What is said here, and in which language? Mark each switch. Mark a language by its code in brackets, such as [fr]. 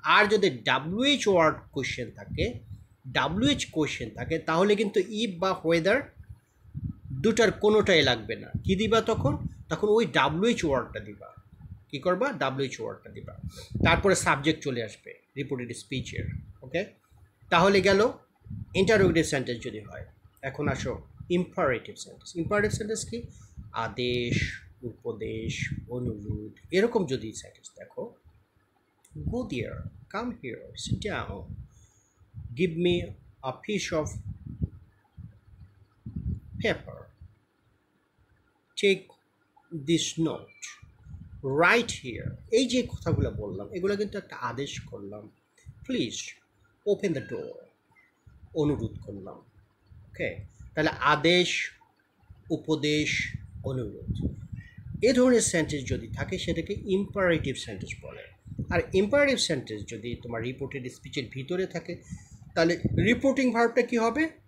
[bn] আর যদি WH word question থাকে, WH question থাকে, তাহলে কিন্তু ইফ বা ওয়েদার দুটার কোনোটাই লাগবে না। কি দিবা তখন? তখন ওই WH ওয়ার্ডটা দিবা। কি করবা? WH ওয়ার্ডটা দিবা। তারপরে সাবজেক্ট চলে আসবে রিপোর্টেড স্পিচের। ওকে, তাহলে গেল ইন্টারোগেটিভ সেন্টেন্স যদি হয়। এখন আসো ইম্পারেটিভ সেন্টেন্স। ইম্পারেটিভ সেন্টেন্স কি? আদেশ, উপদেশ, অনুরোধ, এরকম যদি সেন্টেন্স দেখো, [en] go there, come here, sit down, give me a piece of paper, take this note, right here, [bn] এই যে কথাগুলো বললাম এগুলো কিন্তু একটা আদেশ করলাম। [en] please open the door, [bn] অনুরোধ করলাম। ওকে, তাহলে আদেশ, উপদেশ, অনুরোধ, এই ধরনের সেন্টেন্স যদি থাকে সেটাকে ইম্পারেটিভ সেন্টেন্স বলে। আর ইম্পারেটিভ সেন্টেন্স যদি তোমার রিপোর্টেড স্পিচের ভিতরে থাকে, তাহলে রিপোর্টিং ভার্বটা কি হবে?